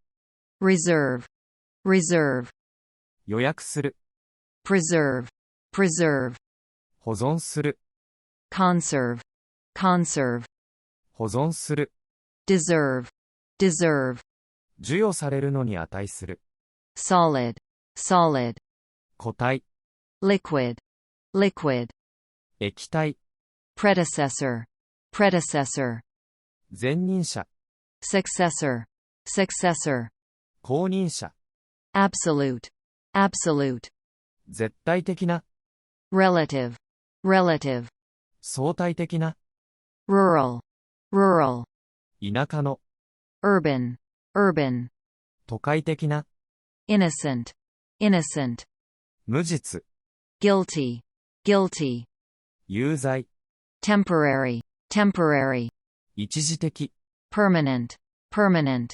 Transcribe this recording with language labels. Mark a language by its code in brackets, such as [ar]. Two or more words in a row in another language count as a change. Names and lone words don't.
[en] reserve, reserve, [ja] 予約する。 [en] preserve, preserve, [ja] 保存する。 [en] conserve, conserve, [ja] 保存する。 [en] deserve, deserve, [ja] 授与されるのに値する。 [en] solid, solid, [ja] 固体。 [en] liquid, liquid, [ja] 液体。 [en] predecessor, predecessor, [ja] 前任者。 [en] successor, successor, [ja] 後任者。 [en] absolute, absolute, [ja] 絶対的な。 [en] relative, relative, [ja] 相対的な。 [en] rural, rural, [ja] 田舎の。 [en] urban, urban, [ja] 都会的な。 [en] innocent, innocent, [ja] 無実。 [en] guilty, guilty, [ja] 有罪。 [en] temporary, temporary, [ja] 一時的。 [en] permanent, permanent,